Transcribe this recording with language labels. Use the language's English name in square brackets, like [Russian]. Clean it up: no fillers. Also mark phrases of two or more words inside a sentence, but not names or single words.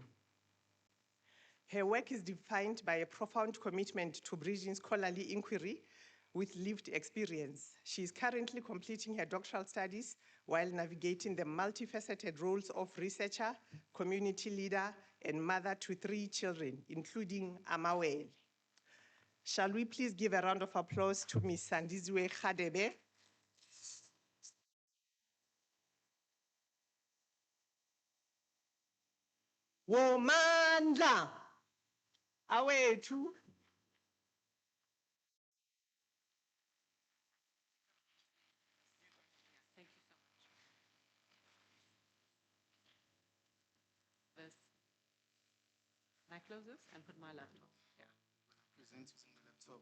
[English] Her work is defined by a profound commitment to bridging scholarly inquiry with lived experience. She is currently completing her doctoral studies while navigating the multifaceted roles of researcher, community leader, and mother to 3 children, including Amawel. Shall we please give a round of applause to Ms. [Zulu] Sandisiwe Kgorong? Womandla, awethu. [English] This. Can I close this and put my laptop? Yeah. Present using the laptop.